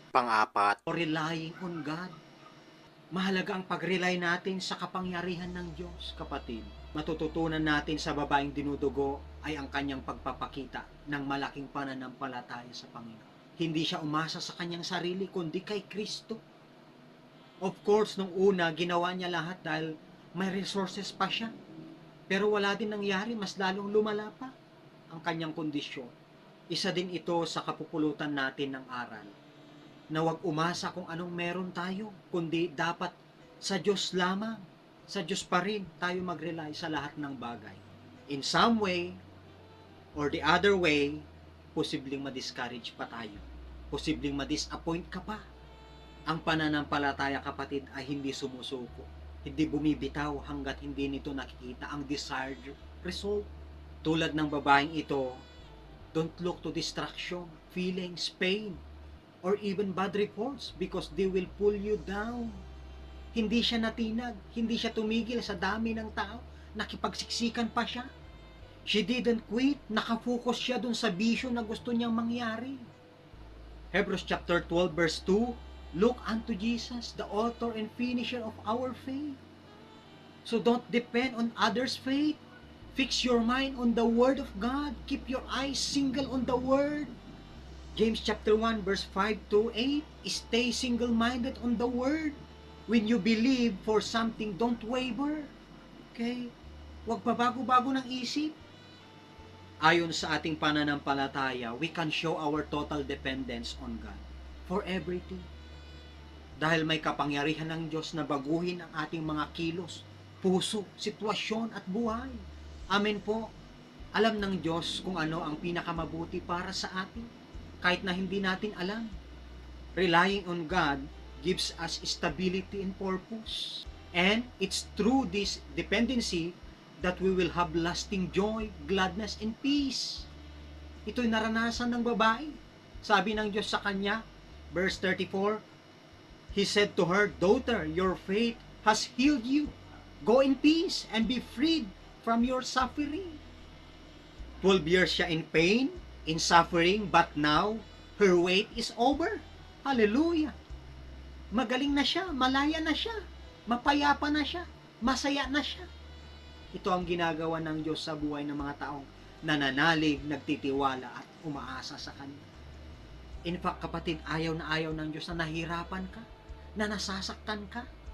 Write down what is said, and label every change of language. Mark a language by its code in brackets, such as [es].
[tl] Pang-apat, [en] relying on God. [tl] Mahalaga ang pag-rely natin sa kapangyarihan ng Diyos, kapatid. Matututunan natin sa babaeng dinudugo ay ang kanyang pagpapakita ng malaking pananampalataya sa Panginoon. Hindi siya umasa sa kanyang sarili, kundi kay Kristo. [en] Of course, [tl] nung una, ginawa niya lahat dahil may resources pa siya. Pero wala din nangyari, mas lalong lumala pa ang kanyang kondisyon. Isa din ito sa kapupulutan natin ng aral, na huwag umasa kung anong meron tayo, kundi dapat sa Diyos lamang, sa Diyos pa rin tayo mag-rely sa lahat ng bagay. [en] In some way, or the other way, [tl] posibleng ma-discourage pa tayo. Posibleng ma-disappoint ka pa. Ang pananampalataya, kapatid, ay hindi sumusuko. Hindi bumibitaw hanggat hindi nito nakikita ang [en] desired result. [tl] Tulad ng babaeng ito, [en] don't look to distraction, feelings, pain, or even bad reports because they will pull you down. [tl] Hindi siya natinag, hindi siya tumigil sa dami ng tao, nakipagsiksikan pa siya. [en] She didn't quit, [tl] nakafocus siya dun sa bisyo na gusto niyang mangyari. [en] Hebrews chapter 12 verse 2, look unto Jesus, the author and finisher of our faith. So don't depend on others' faith. Fix your mind on the Word of God. Keep your eyes single on the Word. James chapter 1 verse 5 to 8, stay single-minded on the Word. When you believe for something, don't waver. Okay? [tl] Huwag pabago-bago ng isip. Ayon sa ating pananampalataya, [en] we can show our total dependence on God for everything. [tl] Dahil may kapangyarihan ng Diyos na baguhin ang ating mga kilos, puso, sitwasyon at buhay. Amen po. Alam ng Diyos kung ano ang pinakamabuti para sa atin, kahit na hindi natin alam. [en] Relying on God gives us stability and purpose. And it's through this dependency that we will have lasting joy, gladness, and peace. [tl] Ito'y naranasan ng babae. Sabi ng Diyos sa kanya, [en] verse 34, He said to her, daughter, your faith has healed you. Go in peace and be freed from your suffering. 12 years [tl] siya [en] in pain, in suffering, but now, her wait is over. Hallelujah! [tl] Magaling na siya, malaya na siya, mapayapa na siya, masaya na siya. Ito ang ginagawa ng Diyos sa buhay ng mga taong nananalig, nagtitiwala at umaasa sa Kanya. [en] In fact, [tl] kapatid, ayaw ng Diyos na nahirapan ka, na nasasaktan ka.